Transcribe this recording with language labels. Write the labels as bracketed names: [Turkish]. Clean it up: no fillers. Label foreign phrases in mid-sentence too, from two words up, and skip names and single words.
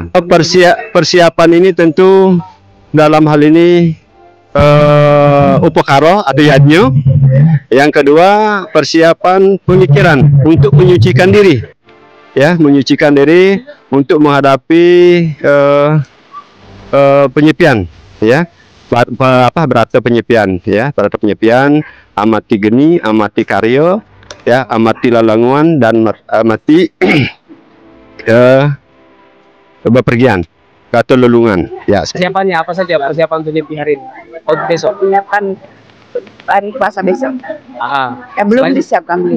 [Indonesian] Persiapan ini tentu dalam hal ini upakaro atau yadnyo. Yang kedua, persiapan pemikiran untuk menyucikan diri, ya, menyucikan diri untuk menghadapi penyepian, ya, berata penyepian, ya, berata penyepian, amati geni, amati karyo, ya, amati lalanguan dan amati bepergian atau lelungan, ya. Persiapannya apa saja persiapan untuk Nyepi hari ini? Oh, besok. Penyiapan hari puasa besok. Belum disiapkan beli.